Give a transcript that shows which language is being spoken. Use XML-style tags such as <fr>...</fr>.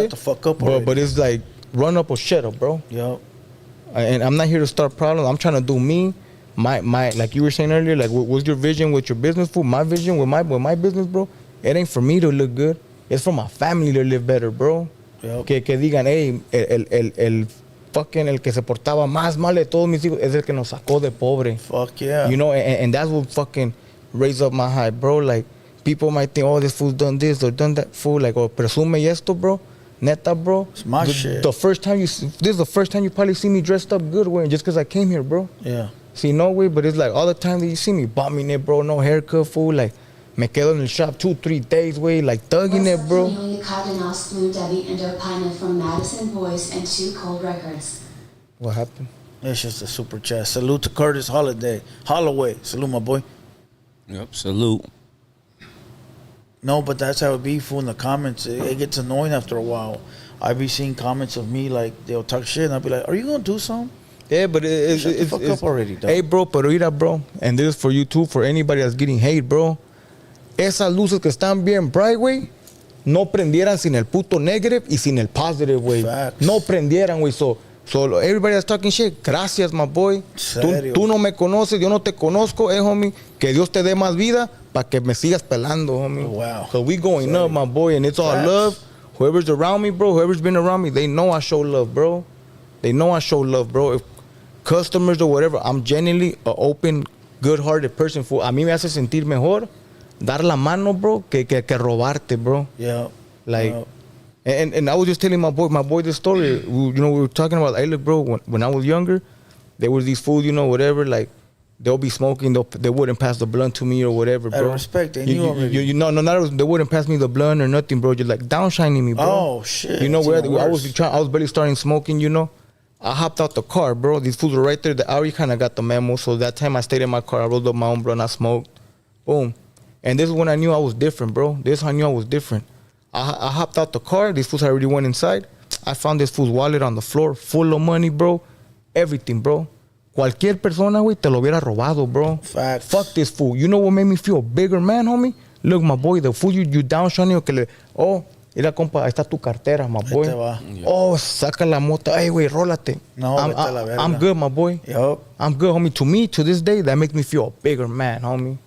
<en>shut the fuck up already. But it's like, run up or shut up, bro. Yup. And I'm not here to start problems. I'm trying to do me. My like you were saying earlier, like, what's your vision with your business, fool? My vision with my business, bro, it ain't for me to look good. It's for my family to live better, bro. Yep.</en> <es>Que digan, hey, el fucking el que se portaba más mal de todos mis hijos es el que nos sacó de pobre.</es> <en>Fuck yeah. You know, and that's what fucking raise up my hype, bro. Like, people might think, oh, this fool's done this or done that, fool. Like, oh,</en> <es>presume esto,</es> <en>bro.</en> <es>Neta,</es> <en>bro. It's my shit. This is the first time you probably see me dressed up good, way, just because I came here, bro. Yeah. See, no way, but it's like all the time that you see me bombing it, bro. No haircut, fool. Like,</en> <es>Me quedo en el</es> <en>shop 2-3 days,</en> <es>güey,</es> <en>like thugging What's it, up bro. to knowing the Cadenas, Blue Debbie, and Opina from Madison Boys and Two Cold Records? What happened? It's just a super chat. Salute to Curtis Holloway. Salute, my boy. Yep. Salute. No, but that's how it be, fool, in the comments. It gets annoying after a while. I be seeing comments of me, like, they'll talk shit, and I'll be like, are you going to do something? Yeah, but it's Shut the fuck up already, dog. Hey, bro,</en> <es>pero mira,</es> <en>bro, and this is for you too, for anybody that's getting hate, bro.</en> <es>Esas luces que están bien bright, güey, no prendieran sin el puto negative y sin el positive, güey.</es> <en>Facts.</en> <es>No prendieran, güey.</es> <en>So everybody that's talking shit,</en> <es>gracias,</es> <en>my boy.</en> <es>Serio. Tú no me conoces, yo no te conozco, homie. Que Dios te dé más vida para que me sigas pelando, homie.</es> <en>Oh, wow. So we going</en> <es>Serio.</es> <en>up, my boy, and it's all Facts. love. Whoever's around me, bro, whoever's been around me, they know I show love, bro. They know I show love, bro. If customers or whatever, I'm genuinely an open, good-hearted person.</en> <es>For a mí me hace sentir mejor dar la mano, bro, que robarte, bro.</es> <en>Yeah. Like, yeah. and I was just telling my boy this story. We were talking about, hey, look, bro, when I was younger, there was these fools, whatever, like, they'll be smoking, they wouldn't pass the blunt to me or whatever, Out bro. of respect, they knew already. They wouldn't pass me the blunt or nothing, bro. Just like downshining me, bro. Oh, shit. You know It's where even I worse. was barely starting smoking, I hopped out the car, bro. These fools were right there. I already kind of got the memo. So that time I stayed in my car. I rolled up my own blunt. I smoked. Boom. And this is when I knew I was different, bro. This is how I knew I was different. I hopped out the car. These fools had already went inside. I found this fool's wallet on the floor, full of money, bro. Everything, bro.</en> <es>Cualquier persona, güey, te lo hubiera robado, bro.</es> <en>Facts. Fuck this fool. You know what made me feel a bigger man, homie? Look, my boy, the fool you downshining,</en> <es>mira, compa, ahí está tu cartera,</es> <en>my boy.</en> <es>te va. Oh, saca la mota. Hey, güey, rólate. No, vete a la verga.</es> <en>I'm good, my boy. Yup. I'm good, homie. To me, to this day, that makes me feel a bigger man, homie.</en>